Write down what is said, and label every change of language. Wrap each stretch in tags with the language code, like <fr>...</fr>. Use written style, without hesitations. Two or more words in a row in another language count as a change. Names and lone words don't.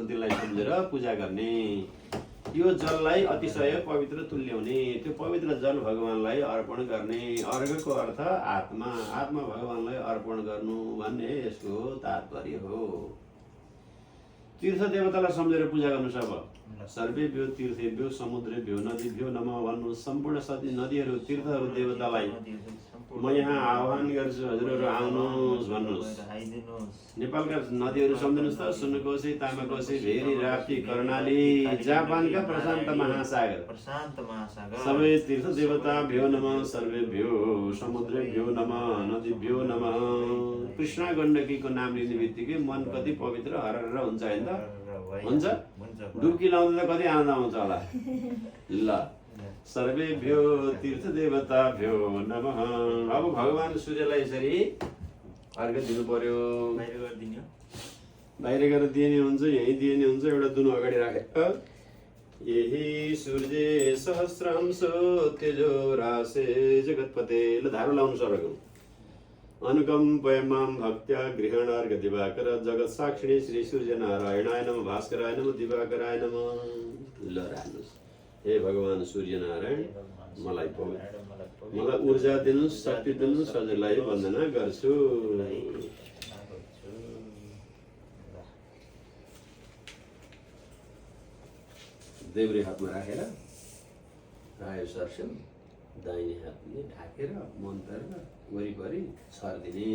<ne>त्यसलाई सम्झेर पूजा गर्ने। यो जललाई अतिशय पवित्र तुल्याउने। त्यो पवित्र जल भगवानलाई अर्पण गर्ने। अर्घको अर्थ आत्मा। आत्मा भगवानलाई अर्पण गर्नु भन्ने यसको तात्पर्य हो। तीर्थ देवतालाई सम्झेर पूजा गर्नुहोस्।</ne> <sa>अब सर्वेभ्यो तीर्थेभ्यो समुद्रेभ्यो नदीभ्यो नमः भन्नु।</sa> <ne>सम्पूर्ण नदीहरू तीर्थहरू देवतालाई म यहाँ आह्वान गर्छु, हजुरहरू आउनुहोस् भन्नुहोस्। नेपालका नदीहरू सम्झिनुहोस् त, सुनकोशी, तामाकोशी, भेरी, राप्ती, कर्णाली, जापानका प्रशान्त महासागर, सबै</ne> <sa>तीर्थ देवताभ्यो नमः, सर्वेभ्यो समुद्रेभ्यो नमः, नदीभ्यो नमः।</sa> <ne>कृष्णा गण्डकीको नाम लिने बित्तिकै मन कति पवित्र हरर हुन्छ होइन त? हुन्छ? डुब्की लाउँदा कति आनन्द आउँछ होला। ल,</ne> <sa>सर्वेभ्यो तीर्थ देवताभ्यो नमः।</sa> <ne>अब भगवान सूर्यलाई यसरी अर्घ दिनु पर्यो। बाहिर गएर दिने हुन्छ, यहीँ दिने हुन्छ। एउटा दुनो अगाडि राखेर यही</ne> <sa>सूर्य सहस्रांशो तेजो राशे जगतपते।</sa> <ne>ल, धारो लाउनु सबैको।</ne> <sa>अनुकम्पयमां भक्त्या गृहणार्घ दिवाकर जगत साक्षिणी श्री सूर्य नारायणाय नमः भास्कराय नमः दिवाकराय नमः।</sa> <ne>ल, राख्नुहोस्। हे भगवान सूर्य नारायण, मलाई ऊर्जा दिनुहोस्, शक्ति दिनुहोस्, हजुरलाई वन्दना गर्छु। देब्रे हातमा राखेर रायो सर्स्यो, दाहिने हातले ढाकेर मन्त्र वरिपरि छरिदिने।</ne>